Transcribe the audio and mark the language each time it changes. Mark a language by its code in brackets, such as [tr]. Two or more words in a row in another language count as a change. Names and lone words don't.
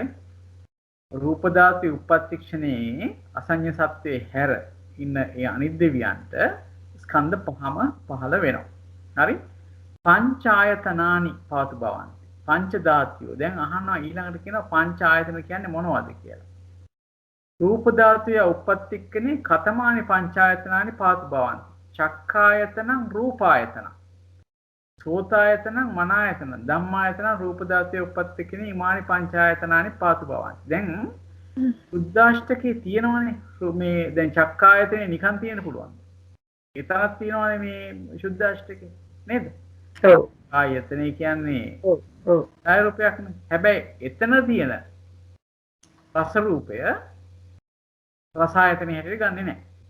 [si] රූප ධාතිය උප්පත්තික්ෂණේ අසඤ්ඤ සත්‍යයේ හැර ඉන්න ඒ අනිත් දෙවියන්ට ස්කන්ධ පහම පහළ වෙනවා. හරි? [pi] පංචායතනානි පාතු බවං. පංච ධාතියෝ [si] දැන් අහනවා ඊළඟට කියනවා පංච ආයතන කියන්නේ මොනවද කියලා. [pi] රූප ධාතුය උප්පත්තික්කනේ කතමානි පංචායතනානි පාතු බවං. චක්ඛායතනං රූපායතනං. සෝතායතනං මනායතනං. ධම්මායතනං රූප ධාතුය උප්පත්තික්කනේ ඉමානි පංචායතනානි පාතු බවං. [si] දැන් සුද්ධාෂ්ටකේ තියෙනවනේ මේ දැන් චක්ඛායතනේ නිකන් තියෙන්න පුළුවන්. ඒ තරක් තියෙනවනේ මේ සුද්ධාෂ්ටකේ නේද? ඔව්. ආයතනේ කියන්නේ ඔව්. ආය රූපයක් නේ. හැබැයි එතන තියෙන රස රූපය රසායතනෙ හැටියට ගන්නෙ නැහැ.